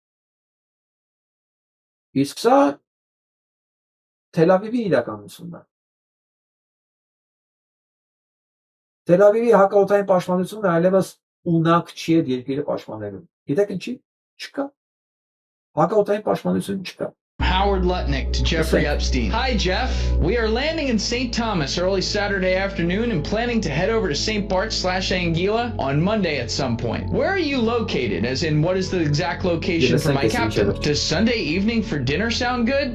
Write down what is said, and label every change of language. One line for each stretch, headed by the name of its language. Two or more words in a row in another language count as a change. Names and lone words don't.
Armenian: Իսկ սա Թել Ավիվի իրականությունն է։ Թել Ավիվի հակաօդային պաշտպանությունը այլևս ունակ չի այդ երկիրը պաշտպանելու։ Գիտեք ինչի՞։ Չկա։ Հակաօդային պաշտպանություն չկա։
English: Howard Lutnick to Jeffrey Epstein. Hi, Jeff. We are landing in St. Thomas early Saturday afternoon and planning to head over to St. Bart/Anguilla on Monday at some point. Where are you located? As in, what is the exact location for my captain? Does Sunday evening for dinner sound good?